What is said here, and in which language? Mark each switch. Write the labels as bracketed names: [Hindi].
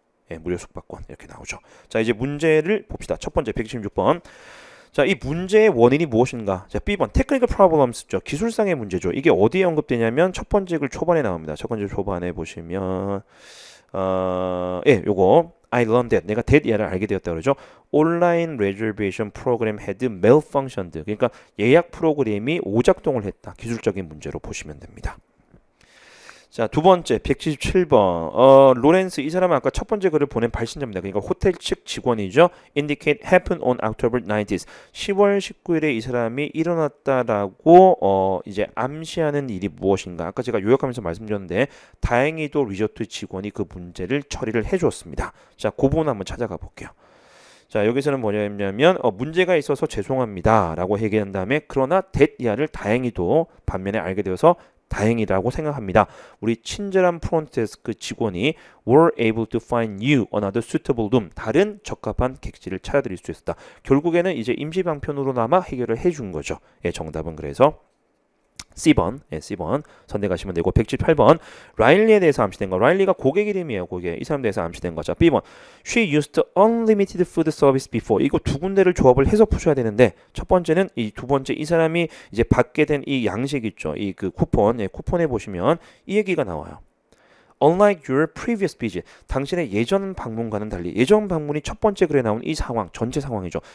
[Korean] 예, 무료 숙박권 이렇게 나오죠. 자, 이제 문제를 봅시다. 첫 번째 116번. 자, 이 문제의 원인이 무엇인가? 자, B번 [English] technical problems [Korean] 죠. 기술상의 문제죠. 이게 어디에 언급되냐면 첫 번째 글 초반에 나옵니다. 첫 번째 초반에 보시면 예, 요거 [English] I learned that [Korean] 내가 that이야를 알게 되었다 그러죠. [English] 온라인 reservation program had malfunctioned. [Korean] 그러니까 예약 프로그램이 오작동을 했다. 기술적인 문제로 보시면 됩니다. 자, 두 번째 177번 로렌스 이 사람은 아까 첫 번째 글을 보낸 발신자입니다. 그러니까 호텔 측 직원이죠. [English] Indicate happened on October 19th. [Korean] 10월 19일에 이 사람이 일어났다라고 이제 암시하는 일이 무엇인가? 아까 제가 요약하면서 말씀드렸는데 다행히도 리조트 직원이 그 문제를 처리를 해줬습니다. 자, 그 부분 한번 찾아가 볼게요. 자, 여기서는 뭐냐면 문제가 있어서 죄송합니다 라고 얘기한 다음에 그러나 that이야를 다행히도 반면에 알게 되어서 다행이라고 생각합니다. 우리 친절한 프론트데스크 직원이 [English] were able to find you another suitable room. [Korean] 다른 적합한 객실을 찾아드릴 수 있었다. 결국에는 이제 임시방편으로나마 해결을 해준 거죠. 예, 정답은 그래서 C번, 예, C번 선택하시면 되고 178번 라일리에 대해서 암시된 거. 라일리가 고객 이름이에요. 고객. 이 사람 대해서 암시된 거죠. [English] B번 She used unlimited food service before. [Korean] 이거 두 군데를 조합을 해서 푸셔야 되는데 첫 번째는 이 두 번째 이 사람이 이제 받게 된 이 양식 있죠. 이 그 쿠폰, 예, 쿠폰에 보시면 이 얘기가 나와요. [English] Unlike your previous visit, [Korean] 당신의 예전 방문과는 달리 예전 방문이 첫 번째 글에 나온 이 상황, 전체 상황이죠.